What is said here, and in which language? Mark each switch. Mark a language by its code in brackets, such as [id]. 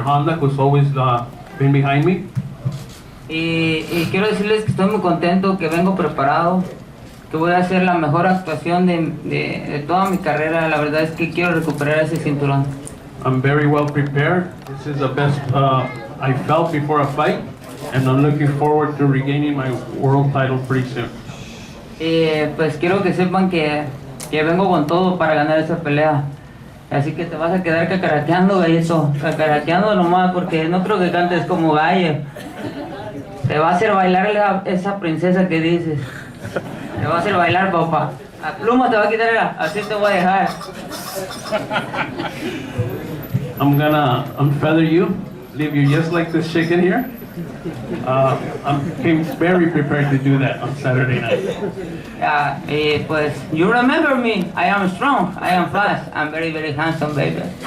[en] Honda, who's always been behind me. [es] Y quiero decirles que estoy muy contento, que vengo preparado, que voy a hacer la mejor actuación de toda mi carrera. La verdad es que quiero recuperar ese cinturón. [en] I'm very well prepared. This is the best I felt before a fight, and I'm looking forward to regaining my world title pretty soon. [es] Pues quiero que sepan que vengo con todo para ganar esa pelea. Así que te vas a quedar cacaraqueando, gallito, cacaraqueando nomás, porque no creo que cantes como Gallo. Te va a hacer bailar esa princesa que dices. Te va a hacer bailar, papá. La pluma te va a quitar, así te voy a dejar. [en] I'm gonna unfeather you, leave you just like this chicken here. I'm very prepared to do that on Saturday night. Pues, you remember me. I am strong, I am fast, I'm very, very handsome, baby.